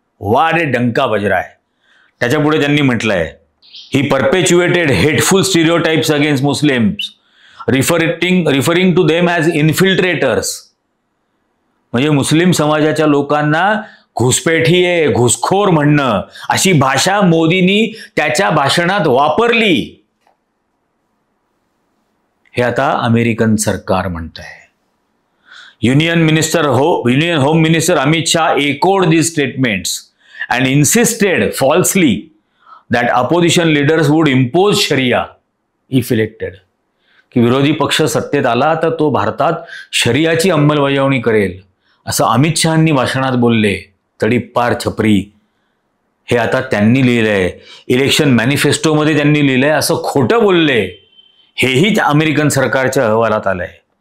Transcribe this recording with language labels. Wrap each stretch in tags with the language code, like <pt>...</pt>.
<mr>वारे डंका बजरा आहे. त्याच्यापुढे त्यांनी म्हटलंय,</mr> <en>He perpetuated hateful stereotypes against Muslims referring to them as infiltrators.</en> <mr>म्हणजे मुस्लिम समाजाच्या लोकांना घुसपेठीये, घुसखोर म्हणणं अशी भाषा मोदींनी त्याच्या भाषणात वापरली. हे आता अमेरिकन सरकार म्हणतंय.</mr> <en>Union home minister Amit Shah echoed these statements and insisted falsely that opposition leaders would impose Sharia if elected.</en> <mr>की विरोधी पक्ष सत्तेत आला तर तो भारतात शरियाची अंमलबजावणी करेल असं अमित शहांनी भाषणात बोलले. तडीपार छपरी हे आता त्यांनी लिहिलंय. इलेक्शन मॅनिफेस्टोमध्ये त्यांनी लिहिलंय असं खोटं बोलले. हेही अमेरिकन सरकारच्या अहवालात आलंय.</mr>